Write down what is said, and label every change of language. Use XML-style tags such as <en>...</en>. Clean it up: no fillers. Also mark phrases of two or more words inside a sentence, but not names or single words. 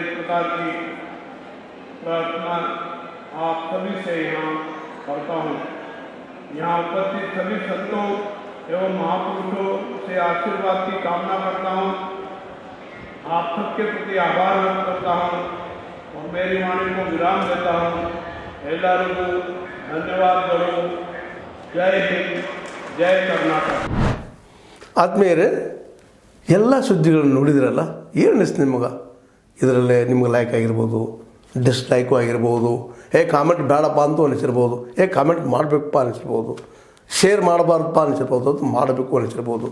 <hi>इस प्रकार की प्रार्थना आप सभी से यहाँ करता हूँ. यहाँ उपस्थित सभी संतों एवं महापुरुषों से आशीर्वाद की कामना करता हूँ. आप सबके प्रति आभार व्यक्त करता हूँ और मेरी वाणी को विराम देता हूँ.</hi> <kn>ಎಲ್ಲರಿಗೂ ಧನ್ಯವಾದಗಳು. ಜೈ ಹಿಂದ್, ಜೈ ಕರ್ನಾಟಕ. ಆದ್ಮೇಲೆ ಎಲ್ಲ ಸುದ್ದಿಗಳನ್ನು ನೋಡಿದ್ರಲ್ಲ, ಏನು ಅನಿಸ್ತು ನಿಮಗೆ? ಇದರಲ್ಲೇ ನಿಮ್ಗೆ ಲೈಕ್ ಆಗಿರ್ಬೋದು, ಡಿಸ್ಲೈಕು ಆಗಿರ್ಬೋದು, ಕಾಮೆಂಟ್ ಬೇಡಪ್ಪ ಅಂತೂ ಅನಿಸಿರ್ಬೋದು, ಕಾಮೆಂಟ್ ಮಾಡಬೇಕಪ್ಪ ಅನಿಸಿರ್ಬೋದು, ಶೇರ್ ಮಾಡಬಾರ್ದಪ್ಪ ಅನಿಸಿರ್ಬೋದು, ಅದು ಮಾಡಬೇಕು ಅನಿಸಿರ್ಬೋದು.</kn>